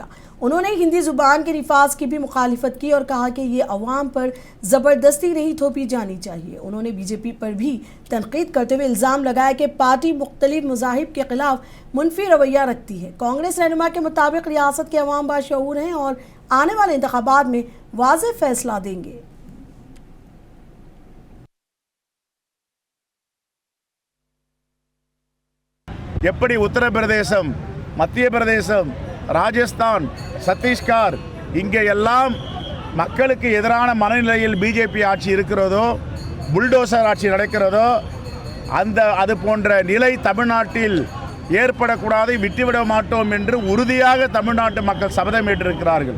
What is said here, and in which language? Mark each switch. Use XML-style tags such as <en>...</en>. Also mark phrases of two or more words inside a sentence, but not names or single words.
<ur>انہوں نے ہندی زبان کے نفاذ کی بھی مخالفت کی اور کہا کہ یہ عوام پر زبردستی نہیں تھوپی جانی چاہیے. انہوں نے بی جے پی پر بھی تنقید کرتے ہوئے الزام لگایا کہ پارٹی مختلف مذاہب کے خلاف منفی رویہ رکھتی ہے. کانگریس رہنما کے مطابق ریاست کے عوام باشعور ہیں اور آنے والے انتخابات میں واضح فیصلہ دیں گے.</ur> <ta>எப்படி உத்தரப்பிரதேசம், மத்திய பிரதேசம், ராஜஸ்தான், சத்தீஸ்கர் இங்கே எல்லாம் மக்களுக்கு எதிரான மனநிலையில் பிஜேபி ஆட்சி இருக்கிறதோ, புல்டோசர் ஆட்சி நடக்கிறதோ, அது போன்ற நிலை தமிழ்நாட்டில் ஏற்படக்கூடாது, விட்டுவிட மாட்டோம் என்று உறுதியாக தமிழ்நாட்டு மக்கள் சபதம் ஏற்றிருக்கிறார்கள்.</ta>